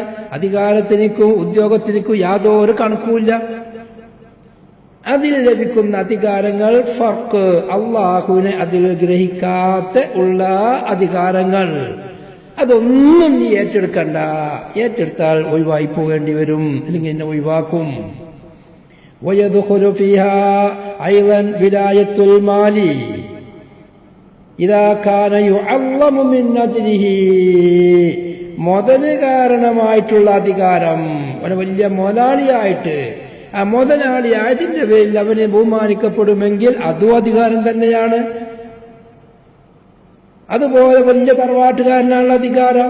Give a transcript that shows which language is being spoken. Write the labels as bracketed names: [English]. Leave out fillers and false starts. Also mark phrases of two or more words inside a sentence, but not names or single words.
[Malayalam] അധികാരത്തിനും ഉദ്യോഗത്തിനും യാതൊരു കണക്കുമില്ല. അതിൽ ലഭിക്കുന്ന അധികാരങ്ങൾ ഫർക്ക്, അള്ളാഹുവിനെ അതിൽ ഗ്രഹിക്കാത്ത ഉള്ള അധികാരങ്ങൾ. അതൊന്നും നീ ഏറ്റെടുക്കണ്ട. ഏറ്റെടുത്താൽ ഒഴിവായി പോകേണ്ടി വരും, അല്ലെങ്കിൽ എന്നെ ഒഴിവാക്കും. [Arabic] ويدخل فيها أيضا ولاية المال إذا كان يعظم من أجله. [Malayalam] മുതല് കാരണമായിട്ടുള്ള അധികാരം, അവന് വലിയ മുതലാളിയായിട്ട്, ആ മുതലാളിയായതിന്റെ പേരിൽ അവനെ ബഹുമാനിക്കപ്പെടുമെങ്കിൽ അതും അധികാരം തന്നെയാണ്. അതുപോലെ വലിയ തറവാട്ടുകാരനാണുള്ള അധികാരം.